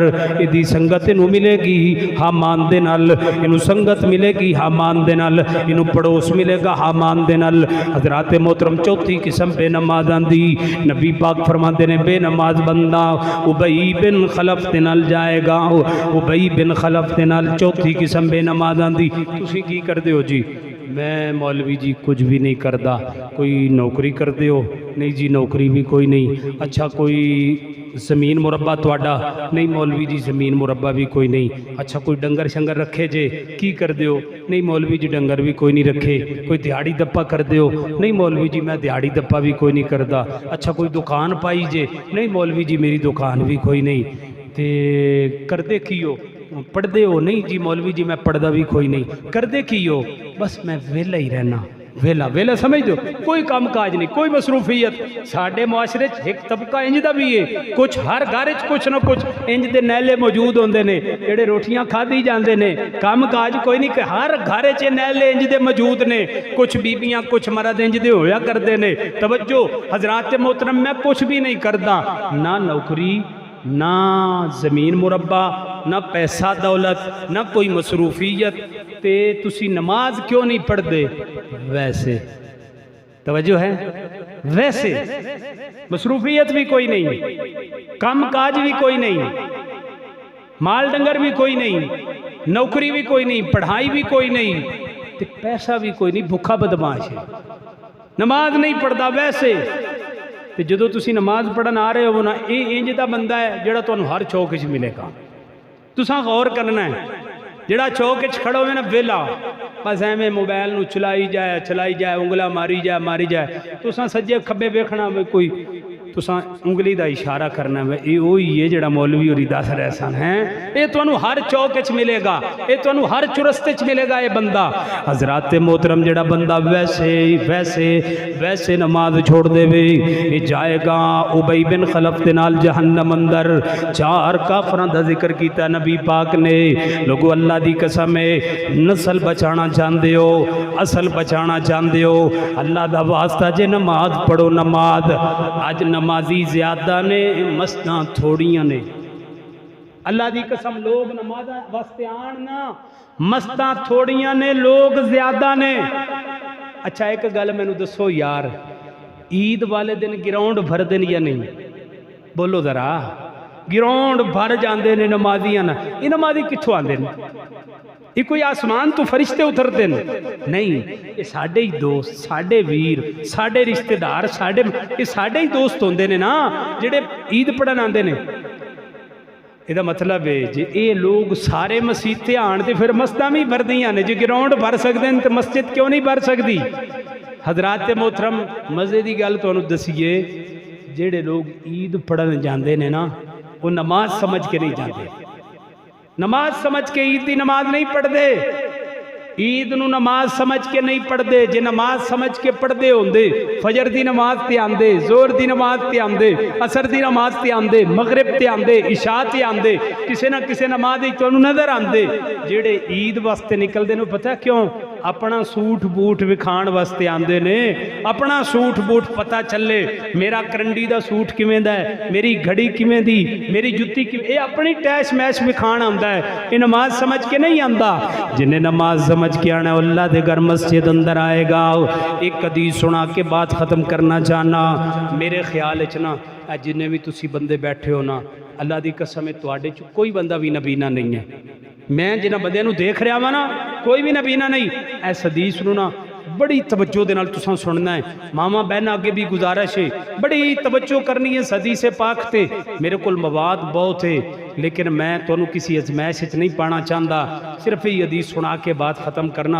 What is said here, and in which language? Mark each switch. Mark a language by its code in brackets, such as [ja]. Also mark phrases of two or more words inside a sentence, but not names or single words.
[pa] ایدی سنگت انہوں ملے گی حامان دے نال، انہوں سنگت ملے گی حامان دے نال، انہوں پڑوس ملے گا حامان دے نال۔ حضرات محترم چوتھی قسم بے نمازاں دی نبی پاک فرماتے نے بے نماز بندہ ابئی بن خلف دے نال جائے گا، ابئی بن خلف دے نال۔ چوتھی قسم بے نمازاں دی تسی کی کر دے ہو جی؟ میں مولوی جی کچھ بھی نہیں کردا۔ کوئی نوکری کر دے ہو؟ نہیں جی نوکری بھی کوئی نہیں۔ اچھا کوئی زمین مربع تواڈا؟ نہیں مولوی جی زمین مربع بھی کوئی نہیں۔ اچھا کوئی ڈنگر شنگر رکھے جے؟ کی کر دے ہو؟ نہیں مولوی جی ڈنگر بھی کوئی نہیں رکھے۔ کوئی دیہاڑی دپا کر دے ہو؟ نہیں مولوی جی میں دیہاڑی دپا بھی کوئی نہیں کردا۔ اچھا کوئی دکان پائی جے؟ نہیں مولوی جی میری دکان بھی کوئی نہیں۔ تے کردے کی ہو؟ پڑھ دے ہو؟ نہیں جی مولوی جی میں پڑھدا بھی کوئی نہیں۔ کردے کی ہو؟ بس میں ویلا ہی رہنا۔ ویلا سمجھ دو، کوئی کام کاج نہیں، کوئی مصروفیت۔ ساڈے معاشرے ایک طبقہ انج دا بھی ہے، کچھ ہر گھر کچھ نہ کچھ انج دے نیلے موجود ہوندے نے جڑے روٹیاں کھادی جاندے نے، کام کاج کوئی نہیں، کہ ہر گھر نیلے انج دے موجود نے۔ کچھ بیبیاں کچھ مرد انج دے ہویا کردے نے۔ توجہ حضرات محترم، میں کچھ بھی نہیں کردا، نہ نوکری، نہ زمین مربع، نہ پیسہ دولت، نہ کوئی مصروفیت، تے تسی نماز کیوں نہیں پڑھ دے؟ ویسے توجہ ہے، ویسے مصروفیت بھی کوئی نہیں، کام کاج بھی کوئی نہیں، مال ڈنگر بھی کوئی نہیں، نوکری بھی کوئی نہیں، پڑھائی بھی کوئی نہیں، تے پیسہ بھی کوئی نہیں، بھوکا بدماش ہے، نماز نہیں پڑھدا ویسے۔ تے جدو تسی نماز پڑھن آ رہے ہو نا، یہ انج دا بندہ ہے جڑا تانوں ہر چوک وچ ملے گا۔ تساں غور کرنا ہے، جڑا چوک وچ کھڑا ہوئے نا ویلا، بس ایویں موبائل نو چلائی جائے، انگلا ماری جائے، تساں سجے کھبے ویکھنا کوئی، تساں انگلی دا اشارہ کرنا ہے، یہ وہی ہے جڑا مولوی ہوری دس رہے سن ہیں۔ یہ تانوں ہر چوک وچ ملے گا، یہ تانوں ہر چرست وچ ملے گا یہ بندہ۔ حضرات محترم جڑا بندہ ویسے نماز چھوڑ دے وے، یہ جائے گا ابئی بن خلف دے نال جہنم اندر۔ چار کافراں دا ذکر کیتا نبی پاک نے۔ لوگو اللہ دی قسم ہے، نسل بچانا چاہندے ہو، اصل بچانا چاہندے ہو، اللہ دا واسطہ جے نماز پڑھو۔ نماز اج نمازی زیادہ نے، مسجداں تھوڑیاں نے۔ اللہ دی قسم لوگ نماز واسطے آن نا، مسجداں تھوڑیاں نے، لوگ زیادہ نے۔ اچھا ایک گل مینوں دسو یار، عید والے دن گراؤنڈ بھر دن یا نہیں؟ بولو ذرا، گراؤنڈ بھر جاندے نے نمازیاں نا۔ یہ نمازی کتھوں آندے نے؟ [ur] یہ کوئی آسمان تو فرشتے اترتے [pa] ہیں؟ نہیں، یہ ساڑھے ہی دوست، ساڑھے ویر، ساڑھے رشتہ دار، یہ ساڑھے ہی دوست ہوندے نے نا جڑے عید پڑھن آندے نے۔ یہ مطلب ہے جی اے لوگ سارے مسیتے آن تے پھر مسجداں بھی بھر دیاں نے۔ [ur] جی گراؤنڈ بھر سکتے ہیں تو مسجد کیوں نہیں بھر سکتی؟ [pa] حضرات محترم مزے دی گل تانوں دسیے، جڑے لوگ عید پڑھن جاندے نے نا، وہ نماز سمجھ کے نہیں جاندے، نماز سمجھ کے عید دی نماز نہیں پڑھ دے۔ عید نو نماز سمجھ کے نہیں پڑھتے، جے نماز سمجھ کے پڑھتے ہوندے فجر دی نماز تے آندے، زور دی نماز تے آندے، عصر دی نماز تے آندے، مغرب تے آندے، عشاء تے آندے، کسے نہ کسے نماز تانوں نظر آندے۔ جڑے عید واسطے نکلدے نے پتہ کیوں؟ اپنا سوٹ بوٹ وکھان واسطے آندے نے، اپنا سوٹ بوٹ پتہ چلے میرا کرنڈی دا سوٹ کیویں دا ہے، میری گھڑی کیویں دی، میری جُتی کیویں، اے اپنی ٹیش میش وکھان آندا ہے، اے نماز سمجھ کے نہیں آندا۔ جنہیں نماز سمجھ کے آنا اللہ دے گھر مسجد اندر آئے گا۔ ایک حدیث سنا کے بات ختم کرنا چاہنا، میرے خیال اچنا جنہیں بھی تسی بندے بیٹھے ہو نا، اللہ دی قسم ہے تواڈے چ کوئی بندہ بھی نبینا نہیں ہے۔ میں جنہ بندے نو دیکھ رہا ہوں نا، کوئی بھی نبینا نہیں۔ اس حدیث نو نا بڑی توجہ دے نال تساں سننا ہے، ماما بہن آگے بھی گزارش ہے، بڑی توجہ کرنی ہے حدیث پاک تے۔ میرے کول مواد بہت ہے لیکن میں تانوں کسی ازمائش وچ نہیں پانا چاہتا، صرف یہ حدیث سنا کے بات ختم کرنا۔